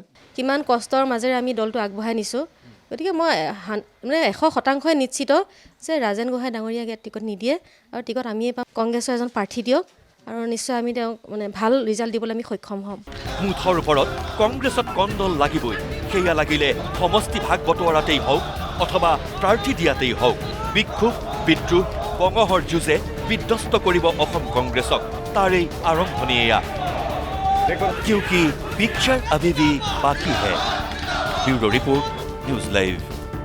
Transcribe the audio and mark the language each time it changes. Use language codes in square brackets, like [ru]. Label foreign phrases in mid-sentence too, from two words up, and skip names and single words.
[as] কিমান কষ্টৰ মাজেৰে আমি দলটো আগবঢ়াই নিছোঁ গতিকে মই মানে 100% নিশ্চিত যে ৰাজেন গোহাঁই ডাঙৰীয়াক ইয়াত টিকট নিদিয়ে আৰু টিকট আমিয়ে পাম কংগ্ৰেছৰ এজন প্ৰাৰ্থী দিয়ক আৰু নিশ্চয় আমি তেওঁক মানে ভাল ৰিজাল্ট দিবলৈ আমি সক্ষম হ'ম মুঠৰ ওপৰত কংগ্ৰেছত কণ্ডল লাগিবই সেয়া লাগিলে সমষ্টি ভাগ বটোৱাৰাতেই হওক অথবা প্ৰাৰ্থী দিয়াতেই হওক বিক্ষোভ বিদ্ৰোহ বঙহৰ যুঁজে বিধ্বস্ত কৰিব অসম কংগ্ৰেছক তাৰেই আৰম্ভণি এয়া [hi] क्योंकि पिक्चर अभी भी बाकी है ब्यूरो रिपोर्ट न्यूज़ लाइव